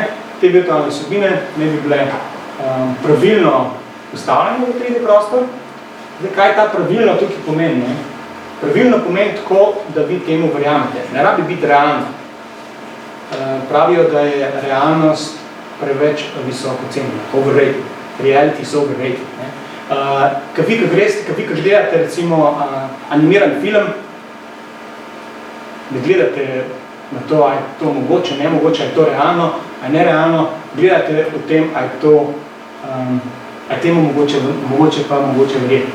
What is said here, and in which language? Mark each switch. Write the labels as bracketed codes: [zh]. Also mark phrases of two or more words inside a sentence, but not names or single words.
[sl] Te virtualne vsebine ne bi bile pravilno ustavljene v 3D prostor. Zdaj, kaj ta pravilno tukaj pomeni? Pravilno pomeni tako, da vi temu verjamete. Ne rabi biti realno. Pravijo, da je realnost preveč visoko cenjena. [en] Overrated. Reality is overrated. [sl] Kad vi gledate recimo animiran film, ne gledate na to, a je to mogoče, nemogoče, a je to realno, a je nerealno, gledate o tem, a je to a je temu mogoče verjetno.